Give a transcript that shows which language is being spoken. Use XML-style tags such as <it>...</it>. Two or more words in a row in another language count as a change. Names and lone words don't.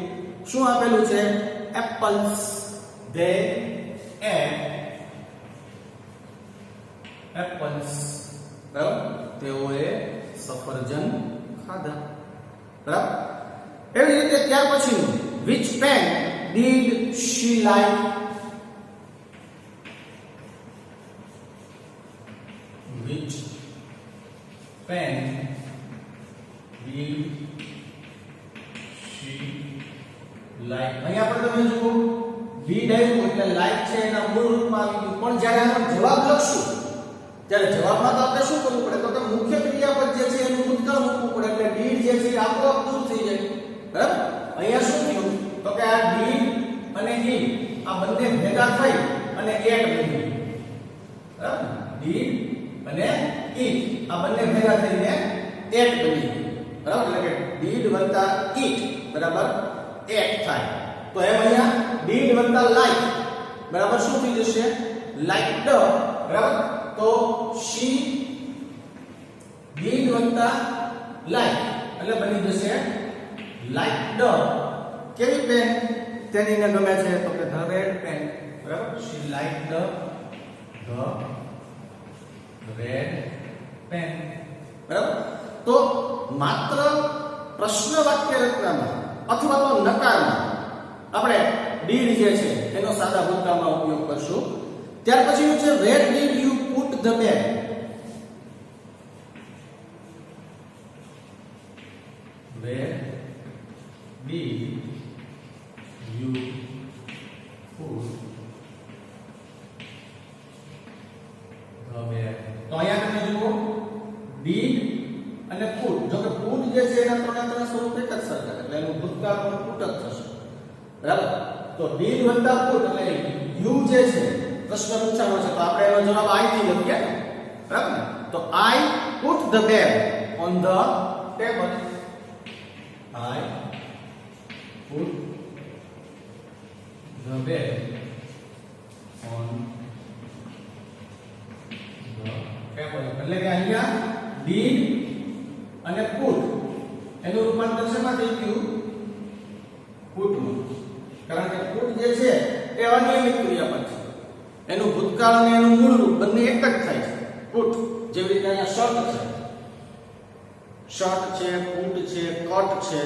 <gu>શું આપેલું છે? એપલ્સ.</gu> <en>they ate apples.</en> <gu>બરાબર. તેઓએ સફરજન ખાધા. બરાબર. એવી રીતે ત્યાર પછી</gu> <en>which pen did she like? Which pen did she like?</en> <gu>અહીંયા પણ તમે જુઓ did આવ્યું એટલે like છે એના મૂળ રૂપમાં આવી ગયું. પણ જ્યારે આનો જવાબ લખશું ત્યારે જવાબમાં તો આપણે શું કરવું પડે તો કે મુખ્ય ક્રિયાપદ જે છે એનું ભૂતકાળ મૂકવું પડે. એટલે did જે છે આપોઆપ દૂર થઈ જાય. બરાબર. અહીંયા શું થયું તો કે આ did અને did આ બંને ભેગા થઈ અને એટ બની ગયું. બરાબર. did અને it આ બંને ભેગા થઈને એટ બની ગયું. બરાબર. એટલે કે did વત્તા it બરાબર એટ થાય. તો એમ અહીંયા did વત્તા like બરાબર શું થઈ જશે? liked. બરાબર. તો</gu> <en>she did</en> <gu>વત્તા like એટલે બની જશે liked. કેવી પેન તેનીને ગમે છે તો કે</gu> <en>the red pen.</en> <gu>બરાબર.</gu> <en>she liked the red pen.</en> <gu>બરાબર. તો માત્ર પ્રશ્ન વાક્ય રચનામાં અથવા તો નકારમાં આપણે did જે છે એનો સાદા ભૂતકાળમાં ઉપયોગ કરશું. ત્યાર પછીનું છે</gu> <en>where did you put the bag? Where did you put the bag?</en> <gu>તો અહીંયા તમે જુઓ did અને put. જો કે put જે છે એના ત્રણે સ્વરૂપ એક જ સરખા એટલે એનું ભૂતકાળ પણ put જ થશે. બરાબર. તો did વત્તા put એટલે you જે છે પ્રશ્ન પૂછવાનો છે તો આપણે એનો જવાબ I થી લખીએ. બરાબર ને?</gu> <en>તો I put the bag on the table. I put the bag on the table.</en> <gu>એટલે કે અહીંયા did અને put એનું રૂપાંતર શેમાં થઈ ગયું? put માં. કારણ કે put જે છે એ અનિયમિત ક્રિયાપદ છે. એનું ભૂતકાળ અને એનું મૂળ રૂપ બંને એક જ થાય છે. put જેવી રીતે અહીંયા શર્ટ છે, put છે, કટ છે.</gu>